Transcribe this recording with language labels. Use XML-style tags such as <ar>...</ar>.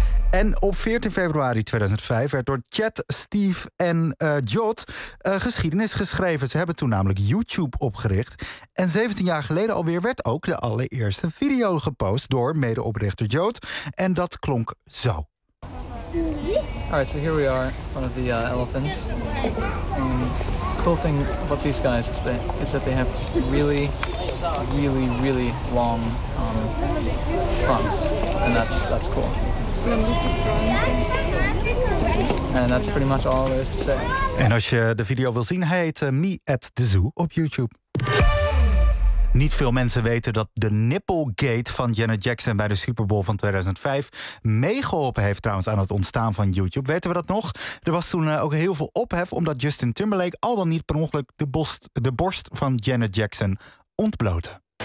<nl>En op 14 februari 2005 werd door Chad, Steve en Jot geschiedenis geschreven. Ze hebben toen namelijk YouTube opgericht. En 17 jaar geleden alweer werd ook de allereerste video gepost door medeoprichter Jot. En dat klonk zo.</nl> <en>Alright, so here we are, one of the elephants. Cool thing about these guys is that they have really, really, really long trunks. And that's cool.</en> <nl>En dat is</nl> <en>pretty much all there is to say.</en> <nl>En als je de video wil zien, hij heet Me at the Zoo op YouTube. Niet veel mensen weten dat de Nipplegate van Janet Jackson bij de Super Bowl van 2005 meegeholpen heeft trouwens aan het ontstaan van YouTube. Weten we dat nog? Er was toen ook heel veel ophef omdat Justin Timberlake al dan niet per ongeluk de borst van Janet Jackson ontblootte.</nl>